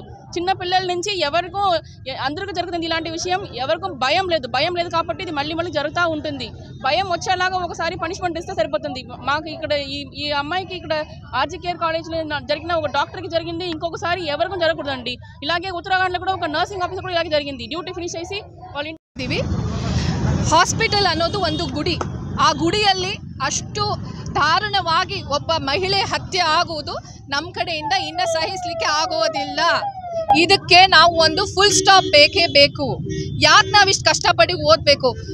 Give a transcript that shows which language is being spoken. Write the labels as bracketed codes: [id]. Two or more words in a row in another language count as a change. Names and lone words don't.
[te] చిన్న పిల్లల నుంచి అందరికీ జరుగుతుంది ఇలాంటి విషయం. ఎవరికీ భయం లేదు కాబట్టి ఇది మళ్ళీ జరుగుతూ ఉంటుంది. భయం వచ్చేలాగా ఒకసారి పనిష్మెంట్ ఇస్తే సరిపోతుంది. మాకు ఇక్కడ ఈ అమ్మాయికి ఇక్కడ ఆర్జీకేర్ కాలేజ్లో జరిగిన ఒక డాక్టర్కి జరిగింది, ఇంకొకసారి ఎవరికీ జరగకూడదండి. ఇలాగే ఉత్తరాఖండ్లో కూడా ఒక [en] nursing officer [te] కూడా ఇలాగే జరిగింది. [en] duty finish [te] చేసి వాళ్ళ ఇంటికి [kn] ಹಾಸ್ಪಿಟಲ್ ಅನ್ನೋದು ಒಂದು ಗುಡಿ. ಆ ಗುಡಿಯಲ್ಲಿ ಅಷ್ಟು ದಾರುಣವಾಗಿ ಒಬ್ಬ ಮಹಿಳೆ ಹತ್ಯೆ ಆಗುವುದು ನಮ್ಮ ಕಡೆಯಿಂದ ಇನ್ನು ಸಹಿಸಲಿಕ್ಕೆ ಆಗೋದಿಲ್ಲ. ಇದಕ್ಕೆ ನಾವು ಒಂದು [en] full stop [kn] ಬೇಕೇ ಬೇಕು. ಯಾಕೆ ನಾವಿಷ್ಟು ಕಷ್ಟಪಟ್ಟು ಓದಬೇಕು?